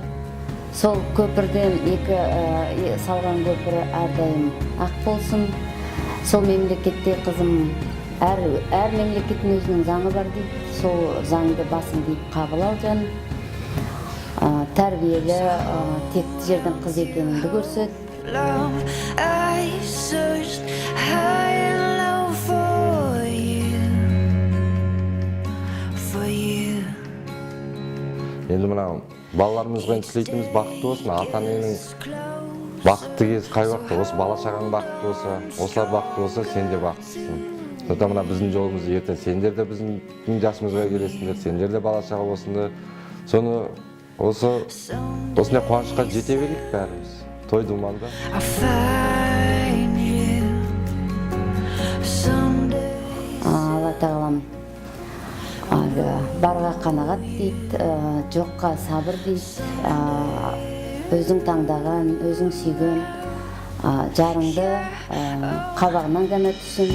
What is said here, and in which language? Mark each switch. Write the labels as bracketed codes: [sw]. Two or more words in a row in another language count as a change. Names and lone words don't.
[kk] Сол көпірден салған көпірі әрдайым ақ болсын. Сол мемлекетте қызым әр мемлекеттің өзінің заңы бар дейді. Сол заңды басым deyip қабыл алған. Тәрбиелі, текті жерден қыз екеніңді көрсет. [en] Love, I've searched high and low for you. For you. [kk] Енді мына балаларымызға тілейтініміз бақытты болсын, ата-аненің бақытты кез қай уақытта, осы бала шағаның бақытты болса, осылар бақытты болса, сен де бақыттысың. Сондықтан мына біздің жолымызды ертең сендер де біздің жасымызға келесіңдер, сендер де бала шаға болсыңдар. Соны осындай қуанышқа жете берейік бәріміз. Той думанда. [en] I'll find you someday. [kk] Алла тағалам барға қанағат дейді, жоққа сабыр дейді. Өзің таңдаған, өзің сүйген жарыңды қабағынан ғана түсін.